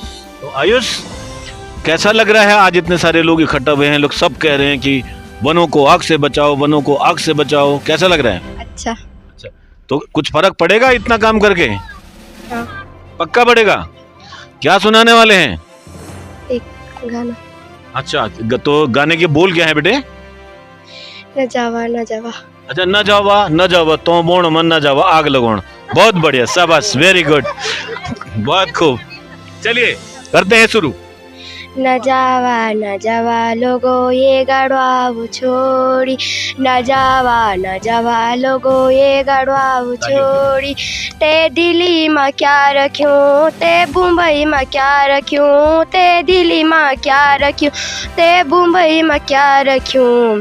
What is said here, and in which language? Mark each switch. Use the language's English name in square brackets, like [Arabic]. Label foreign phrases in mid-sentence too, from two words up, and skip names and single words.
[Hindi] तो आयुष, कैसा लग रहा है आज इतने सारे लोग इकट्ठा हुए हैं, लोग सब कह रहे हैं कि वनों को आग से बचाओ, वनों को आग से बचाओ, कैसा लग रहा है? अच्छा। तो कुछ फर्क पड़ेगा इतना काम करके? हाँ। पक्का पड़ेगा। क्या सुनाने वाले हैं? एक गाना। अच्छा, तो गाने के बोल क्या है बेटे? [Garhwali] न जावा न जावा। अच्छा, न जावा तो बोण मन न जावा आग लगोण। [Hindi] बहुत बढ़िया, शाबाश, [English] very good, [Hindi] बहुत खूब। चलिए करते हैं शुरू। [Garhwali] न जावा लोगो ये गड़वाऊ छोड़ी, न जावा लोगो ये गड़वाऊ छोड़ी। ते दिल्ली में क्या रख्यूं, ते मुंबई में क्या रख्यूं, ते दिल्ली में क्या रख्यूं, ते मुंबई में क्या रख्यूं।